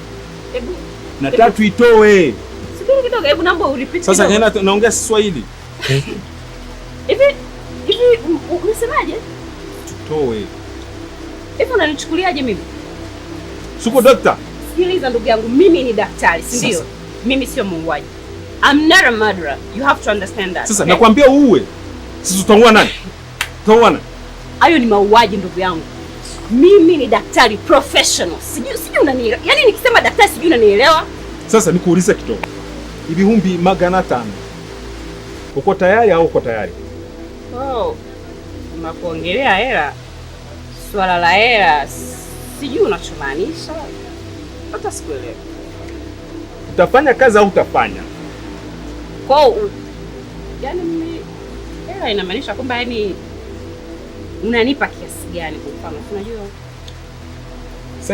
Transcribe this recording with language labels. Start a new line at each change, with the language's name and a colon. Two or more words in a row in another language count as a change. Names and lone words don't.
Swahili: subiri kidogo hebu naomba urepeat sasa naongea Kiswahili hivi unasemaje tutoe hivi unanichukuliaje mimi suko doctor sikiliza ndugu yangu mimi ni daktari si ndio mimi sio muuaji
English: I'm not a murderer you have to understand that
Swahili: sasa nakwambia uue sisi tutaua nani hayo ni mauaji ndugu yangu mimi ni daktari professional sijui unanielewa yani nikisema daktari sijui unanielewa sasa nikuulize kidogo
Kinyarwanda: ibihumbi magana
Swahili: 5 uko tayari au uko tayari unapoongelea hela swala la hela sijui unachomaanisha hata sikuelewa utafanya kazi au utafanya yani mimi hela inamaanisha kwamba yani unanipa kiasi gani kwa mfano unajua